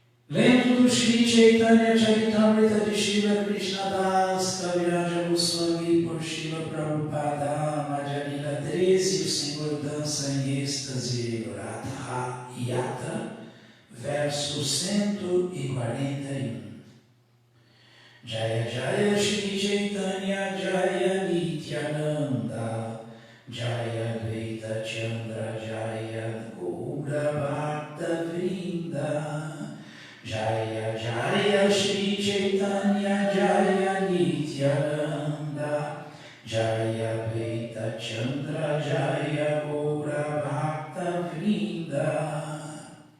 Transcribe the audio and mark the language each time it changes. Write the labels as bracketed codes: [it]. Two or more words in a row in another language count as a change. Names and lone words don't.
[pt] Lendo do Shri Chaitanya Charitamrita de Srila Krishnadas Kaviraja Goswami por Srila Prabhupada, Madhya 13, o Senhor dança em êxtase Radha Yatra, verso 141. [sa] Jaya Jaya Shri Chaitanya Jaya Nityananda Jaya Dvaita Chandra Jaya Gaura Bhakta Vrinda Jaya Jaya Shri Chaitanya Jaya Nityananda Jaya Dvaita Chandra Jaya Gaura Bhakta Vrinda